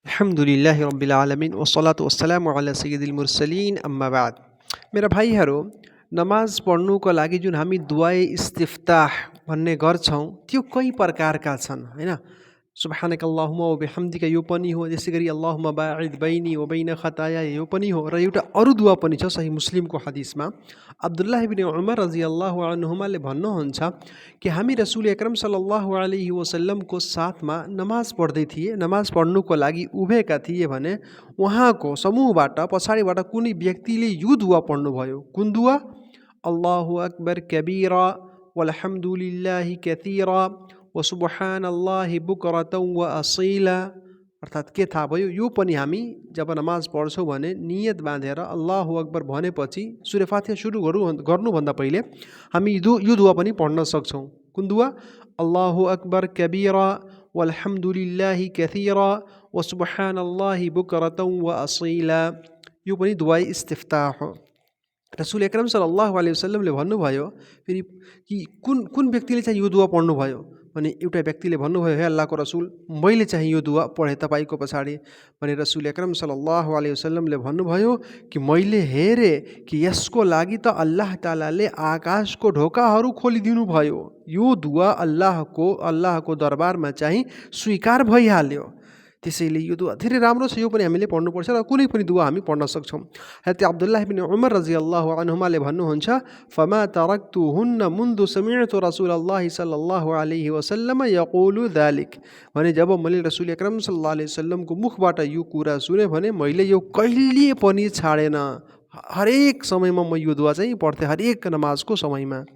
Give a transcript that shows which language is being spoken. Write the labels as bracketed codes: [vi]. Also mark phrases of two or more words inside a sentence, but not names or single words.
[ar] الحمد لله رب العالمين والصلاة والسلام على سيد المرسلين أما بعد. [ne] मेरा भाइहरू, नमाज पढ्नुको लागि जुन हामी दुआए इस्तिफ्ताह भन्ने गर्छौँ त्यो कई प्रकारका छन् हैन। [ar] سبحانك اللهم وبحمدك [ne] यो पनि हो, त्यसै गरी [ar] اللهم باعد بيني وبين خطاياي [ne] यो पनि हो, र एउटा अरू दुआ पनि छ सही मुस्लिमको हदिसमा। अब्दुल्लाह इब्न उमर [ar] رضي الله عنهما [ne] भन्नुहुन्छ कि हामी [ar] رسول أكرم صلى الله عليه وسلم [ne] साथमा नमाज पढ्दै थिए। नमाज पढ्नुको लागि उभिएका थिए भने उहाँको समूहबाट पछाडिबाट कुनै व्यक्तिले यो दुआ पढ्नुभयो। कुन दुआ? [ar] الله أكبر كبيرا والحمد لله كثيرا وسبحان الله بكرة وأصيلا. [ne] अर्थात् के थाहा भयो? यो पनि हामी जब नमाज पढ्छौँ भने नियत बाँधेर [ar] الله أكبر [ne] भनेपछि सूरा फातिहा सुरु गर्नुभन्दा पहिले हामी यो दुआ पनि पढ्न सक्छौँ। कुन दुआ? [ar] الله أكبر كبيرا والحمد لله كثيرا وسبحان الله بكرة وأصيلا. [ne] यो पनि दुआ इस्तिफ्ताह हो। [ar] رسول أكرم صلى الله عليه وسلم [ne] भन्नुभयो फेरि कि कुन व्यक्तिले चाहिँ यो दुआ पढ्नुभयो भने एउटा व्यक्तिले भन्नुभयो, हे अल्लाहको रसूल, मैले चाहिँ यो दुआ पढेँ तपाईँको पछाडि। भने [ar] رسول أكرم صلى الله عليه وسلم [ne] भन्नुभयो कि मैले हेरेँ कि यसको लागि त [ar] الله تعالى [ne] आकाशको ढोकाहरू खोलिदिनु भयो। यो दुआ अल्लाहको दरबारमा चाहिँ स्वीकार भइहाल्यो। त्यसैले यो दुआ धेरै राम्रो छ, यो पनि हामीले पढ्नुपर्छ र कुनै पनि दुआ हामी पढ्न सक्छौँ। हजरत अब्दुल्लाह इब्न उमर [ar] رضي الله عنهما [ne] भन्नुहुन्छ, [ar] فما تركتهن منذ سمعت رسول الله صلى الله عليه وسلم يقول ذلك. [ne] भने जब मैले [ar] رسول أكرم صلى الله عليه وسلم [ne] मुखबाट यो कुरा सुने भने मैले यो कहिले पनि छाडेन। हरेक समयमा म यो दुआ चाहिँ पढ्थेँ, हरेक नमाजको समयमा।